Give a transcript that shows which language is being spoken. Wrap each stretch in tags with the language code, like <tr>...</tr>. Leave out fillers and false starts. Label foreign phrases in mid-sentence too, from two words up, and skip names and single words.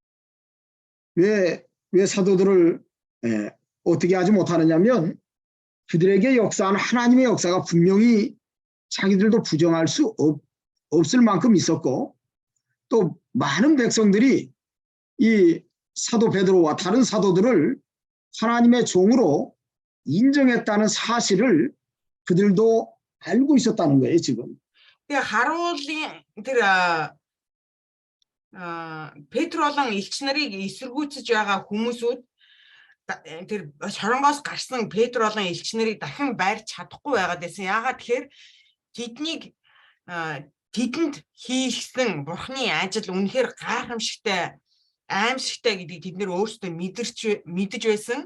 <ko>왜 사도들을 어떻게 하지 못하느냐면 그들에게 역사한 하나님의 역사가 분명히 자기들도 부정할 수 없을 만큼 있었고, 또 많은 백성들이 이 사도 베드로와 다른 사도들을 하나님의 종으로 인정했다는 사실을 그들도 알고 있었다는 거예요, 지금.</ko> <mn>하руулын тэр Петр болон элч нарыг эсэргүүцэж байгаа хүмүүсүүд тэр шоронгоос гарсан Петр болон элч нарыг дахин байрч чадахгүй байгаад байсан. Яагаад тэгэхээр тэдэнд хийсэн Бурхны ажил үнэхээр гайхамшигтай, аимшигтай гэдгийг тэд нэр өөрсдөө мэдэж байсан.</mn>